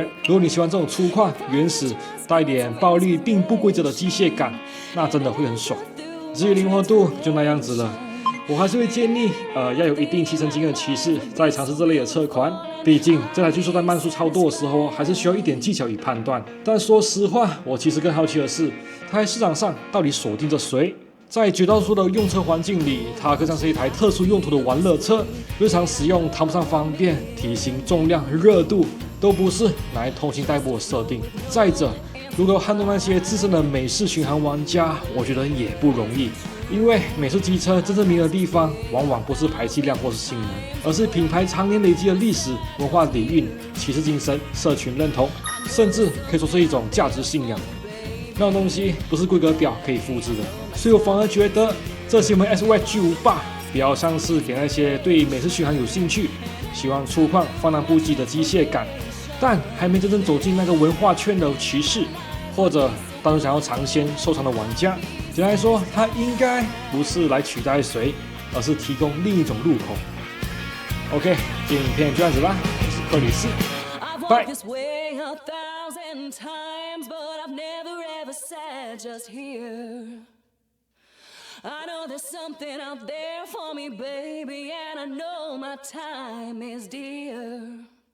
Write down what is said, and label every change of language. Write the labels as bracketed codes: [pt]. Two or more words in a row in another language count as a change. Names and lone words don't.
[zh] 如果你喜歡這種粗獷、原始、帶點暴力並不規則的機械感，那真的會很爽。至於靈活度，就那樣子了。我還是會建議，要有一定騎乘經驗的騎士在嘗試這類的車款。畢竟這台巨獸在慢速操作的時候，還是需要一點技巧與判斷。但說實話，我其實更好奇的是，它在市場上到底鎖定着誰？在絕大多數的用車環境裡，它更像是一台特殊用途的玩樂車，日常使用談不上方便，體型、重量、熱度都不是拿來通勤代步的設定。再者，如果撼動那些資深的美式巡航玩家，我覺得也不容易。因為美式機車真正迷人的地方，往往不是排氣量或是性能，而是品牌常年累積的歷史、文化底蘊、騎士精神、社群認同，甚至可以說是一種價值信仰。那種東西不是規格表可以複製的，所以我反而覺得這期我們 SVH G58比較像是給那些對美式巡航有興趣、喜歡粗獷、放蕩不羈的機械感，但還沒真正走進那個文化圈的騎士，或者單純想要嘗鮮收藏的玩家。簡單來說，它應該不是來取代誰，而是提供另一種入口。OK， 今天影片就這樣子啦，我是克里斯， [en] 拜。I know there's something out there for me, baby, and I know my time is dear.